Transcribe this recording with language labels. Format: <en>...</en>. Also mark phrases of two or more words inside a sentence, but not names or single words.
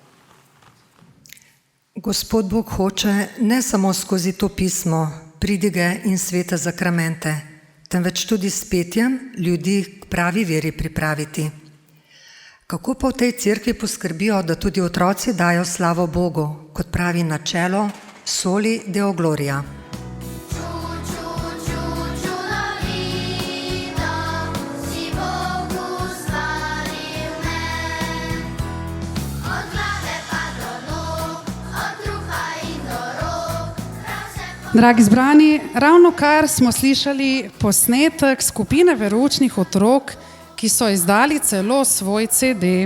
<sl>Gospod Bog hoče ne samo skozi to pismo, pridige in svete zakramente, temveč tudi s petjem ljudi k pravi veri pripraviti. Kako pa v tej cerkvi poskrbijo, da tudi otroci dajo slavo Bogu, kot pravi načelo</sl> <la>soli deo gloria?</la> <sl>Dragi zbrani, ravno kar smo slišali posnetek skupine veroučnih otrok, ki so izdali celo svoj CD.</sl>